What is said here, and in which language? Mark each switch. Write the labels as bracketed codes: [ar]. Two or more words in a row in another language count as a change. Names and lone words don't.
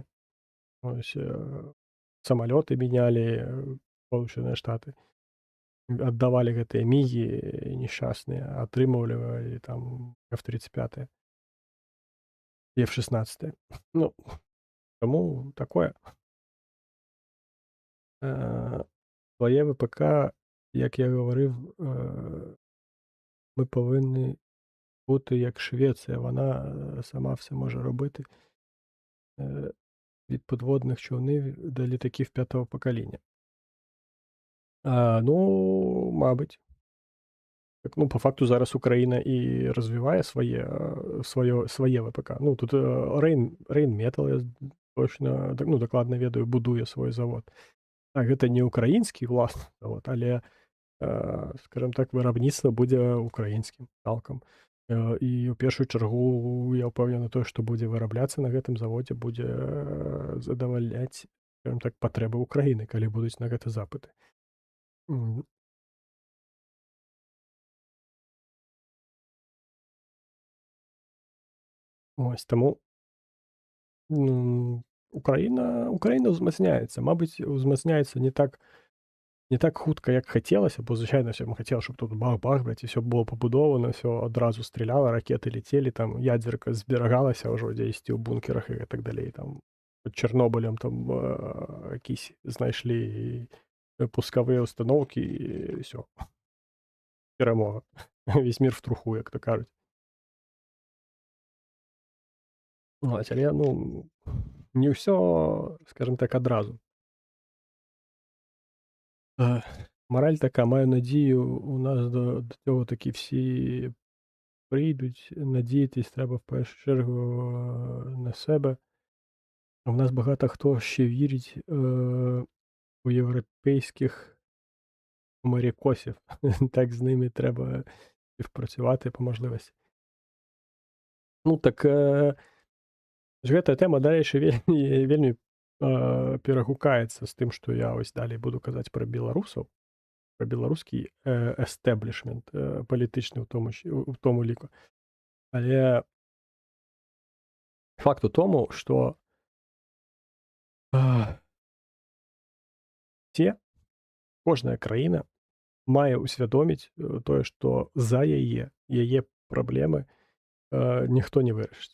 [be] Ось самалёты мянялі Сполучаныя Штаты. Аддавалі гэтыя мігі несчасныя, атрымлівалі там F-35, F-16. Ну, таму такое. [uk] Твоє ВПК, як я говорив, ми повинні бути як Швеція. Вона сама все може робити від підводних човнів до літаків 5-го покоління. Ну, мабуть. Так, ну, по факту зараз Україна і розвиває своє ВПК. Ну, тут Рейнметал, я точно, ну, докладно ведаю, будує свій завод. Так, [be] гэта не ўкраінскі ўласны завод, але, скажем так, вырабніцтва будзе украінскім цалкам. І ў першую чаргу я ўпэўнены тое, што будзе вырабляцца на гэтым заводзе, будзе задавальняць, скажем так, патрэбы Украіны, калі будуць на гэта запыты. Ось таму Украіна ўзмацняецца. Мабыць, узмацняецца не так хутка, як хацелася, бо, звычайна, ўсё хацелася, щоб тут бах-бах, блядь, і ўсё было пабудована, ўсё адразу стреляла, ракеты лецелі, там ядзерка зберагалася ўжо дзесьці ў бункерах і так далей. Там пад Чарнобылем там якісь знайшлі пускавыя установкі і ўсё. Перамога. [ru] Весь мир в труху, [uk] як то кажуць. [be] Вось, але, ну, не ўсё, скажем так, адразу. [uk] Мораль така: маю надію, у нас до цього таки всі прийдуть. Надіятись треба в першу чергу, на себе. А в нас багато хто ще вірить, у європейських морякосів. Так з ними треба співпрацювати по можливості. Ну так, [be] гэтая тэма, дарэчы, вельмі, перагукаецца з тым, што я вось далей буду казаць пра беларусаў, пра беларускі, эстеблішмент, палітычны [uk] ў тому ліку. [be] Але факт у тому, што, а, кожная краіна мае ўсвядоміць, тое, што за яе праблемы, ніхто не вырашыць.